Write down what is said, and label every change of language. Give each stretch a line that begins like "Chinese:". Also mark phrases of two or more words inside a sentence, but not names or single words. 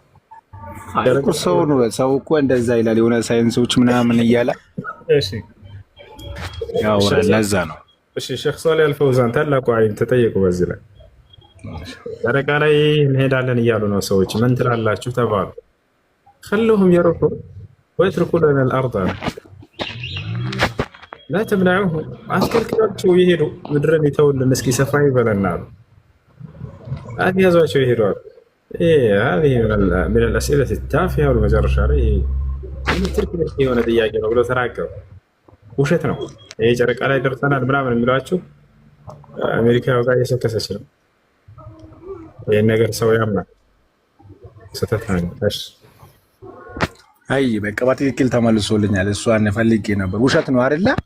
Amharic: ሰው እኮ እንደዛ ይላል የሆነ ሳይንሶች ምናምን እያለ ያወራል። ለዛ ነው። እሺ ሼክ ሷሊህ አልፈውዛን ታላቁ አይን ተጠየቁ። በዚህ ላይ ጨረቃ ላይ እንሄዳለን እያሉ ነው ሰዎች። ምን ትላላችሁ ተባሉ።
Arabic: خلوهم يروحوا ويتركوا لنا الارض لا تمنعوهم
Amharic: አስከልክሏቸው ይሄዱ። ምድርን ይተውልን እስኪ ሰፋ ይበለናል። አትያዟቸው ይሄዳሉ።
Arabic: هذه من الاسئله التافهه والمجرشه
Amharic: ላይ ትርክም የሆነ ጥያቄ ነው ብለው ተናገሩ። ውሸት ነው ይሄ። ጨረቃ ላይ ደርሰናል ምናምን የሚሏችሁ አሜሪካው ጋር እየሰከሰች ነው። ይሄን ነገር ሰው ያምናል። ስህተት ነው። እሺ አይ በቃ በትክክል ተመልሶልኛል። እሷን ፈልጌ ነበር። ውሸት ነው አይደለ?